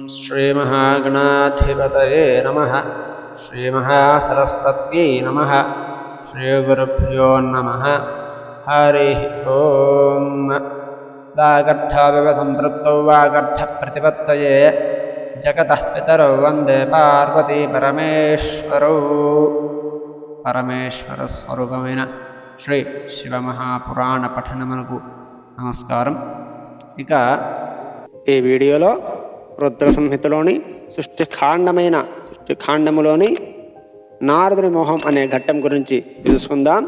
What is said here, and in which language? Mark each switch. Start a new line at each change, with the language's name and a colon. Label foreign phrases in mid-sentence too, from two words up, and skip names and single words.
Sanskrit: श्रीमहागणाधिपतये नमः। श्रीमहासरस्वत्यै नमः। श्रीगुरुभ्यो नमः। हरिः ओम्। वागर्थाविवसंपृक्तौ वागर्थप्रतिपत्तये जगतः पितरौ वन्दे पार्वती परमेश्वरौ।
Telugu: పరమేశ్వరస్వరూపమైన శ్రీ శివమహాపురాణ పఠనమునకు నమస్కారం. ఇక ఈ వీడియోలో రుద్ర సంహితలోని సృష్టికాండములోని నారదుని మోహం అనే ఘట్టం గురించి తెలుసుకుందాం.